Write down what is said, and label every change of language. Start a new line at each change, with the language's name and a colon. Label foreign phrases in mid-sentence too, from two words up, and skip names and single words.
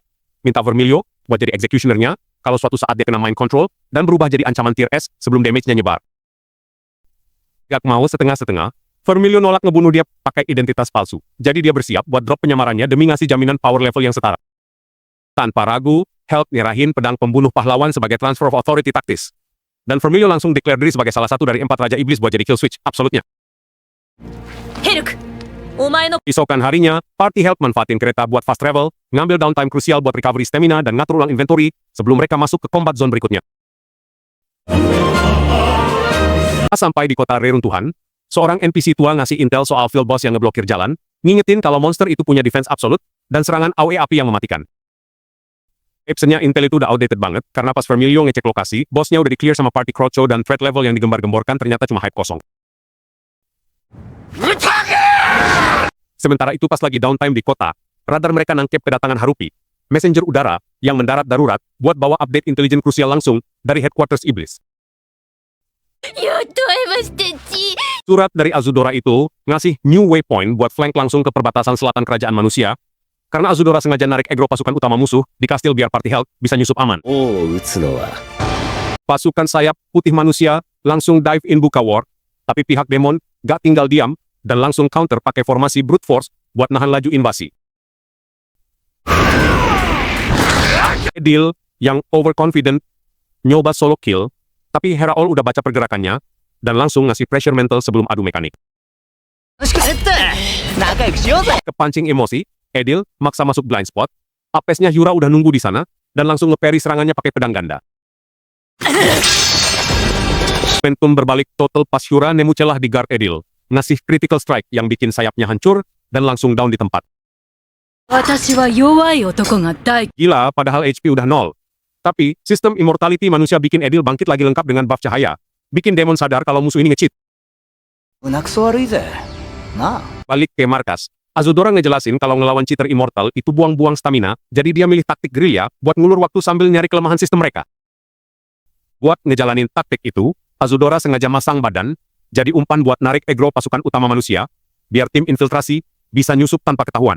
Indonesian: Minta Vermilio buat jadi executioner-nya kalau suatu saat dia kena
English: mind control
Indonesian: dan berubah jadi ancaman tier S sebelum damage-nya nyebar. Gak mau setengah-setengah, Vermilio nolak ngebunuh dia pakai identitas palsu. Jadi dia bersiap buat drop penyamarannya demi ngasih jaminan
English: power level
Indonesian: yang setara. Tanpa ragu, Help nyerahin pedang pembunuh pahlawan sebagai
English: transfer of authority
Indonesian: taktis. Dan Vermilio langsung declare diri sebagai salah satu dari 4 Raja Iblis buat jadi
English: kill switch
Indonesian: absolutnya.
Japanese: ヘルクお前の
Indonesian: Isokan harinya, party Help manfaatin kereta buat
English: fast travel,
Indonesian: ngambil downtime krusial buat recovery stamina dan ngatur ulang inventory sebelum mereka masuk ke
English: combat zone
Indonesian: berikutnya. Sampai di kota reruntuhan, seorang NPC tua ngasih intel soal
English: field boss
Indonesian: yang ngeblokir jalan, ngingetin kalau monster itu punya
English: defense absolute
Indonesian: dan serangan AoE api yang mematikan. Absennya intel itu udah outdated banget, karena pas Vermilio ngecek lokasi, bosnya udah di-clear sama party Crocho dan
English: threat level
Indonesian: yang digembar-gemborkan ternyata cuma hype kosong. Sementara itu pas lagi downtime di kota, radar mereka nangkep kedatangan Harupi, messenger udara, yang mendarat darurat, buat bawa update intelijen krusial langsung dari headquarters Iblis.
Japanese: やっと会えましたち
Indonesian: Surat dari Azudora itu ngasih
English: new waypoint
Indonesian: buat flank langsung ke perbatasan selatan kerajaan manusia, karena Azudora sengaja narik aggro pasukan utama musuh di kastil biar party Help bisa nyusup aman.
Japanese: 王を撃つのは
Indonesian: Pasukan sayap putih manusia langsung
English: dive in
Indonesian: buka war, tapi pihak demon gak tinggal diam dan langsung counter pakai formasi
English: brute force
Indonesian: buat nahan laju invasi. Edil yang overconfident nyoba
English: solo kill,
Indonesian: tapi Heraol udah baca pergerakannya dan langsung ngasih pressure mental sebelum adu mekanik.
Japanese: 楽しくって仲良くしようぜ
Indonesian: Kepancing emosi, Edil maksa masuk
English: blind spot,
Indonesian: apesnya Yura udah nunggu di sana, dan langsung nge-parry serangannya pakai pedang ganda. Momentum berbalik total pas Yura nemu celah di guard Edil, ngasih
English: critical strike
Indonesian: yang bikin sayapnya hancur, dan langsung down di tempat.
Japanese: 私は弱い男が大
Indonesian: Gila, padahal HP udah nol. Tapi, sistem immortality manusia bikin Edil bangkit lagi lengkap dengan buff cahaya, bikin demon sadar kalau musuh ini nge-cheat.
Japanese: 胸くそ悪いぜなあ
Indonesian: Balik ke markas, Azudora ngejelasin kalau ngelawan
English: cheater immortal
Indonesian: itu buang-buang stamina, jadi dia milih taktik gerilya buat ngulur waktu sambil nyari kelemahan sistem mereka. Buat ngejalanin taktik itu, Azudora sengaja masang badan, jadi umpan buat narik aggro pasukan utama manusia, biar tim infiltrasi bisa nyusup tanpa ketahuan.